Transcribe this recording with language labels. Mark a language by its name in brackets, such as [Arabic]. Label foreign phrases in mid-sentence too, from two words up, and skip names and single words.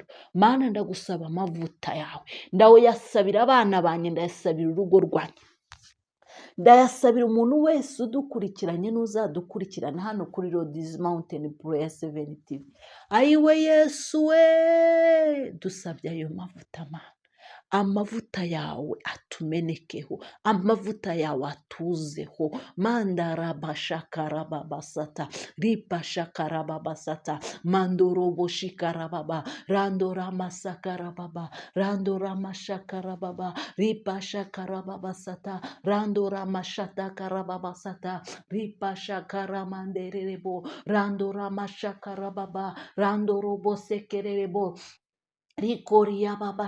[Kinyarwanda] Mana, ndagusaba amavuta yawe, ndayasabira abana banjye, ndayasabira urugo rwanjye, ndayasabira umuntu wese udukurikiranye n'uzadukurikirana hano kuri Lord's Mountain Prayer 7 TV. Ayiwe Yesu we, dusabye ayo mavuta, Mana. Amavuta yawe atumenekeho, amavuta yawe atuzeho. Mandarabashakarababasata, ripashakarababasata, mandoroboshikarababa, randoramashakarababa, randoramashakarababa, ripashakarababasata, randoramashakarababasata, ripashakaramanderebo, randoramashakarababa, randorobosekerebo, Rikoria baba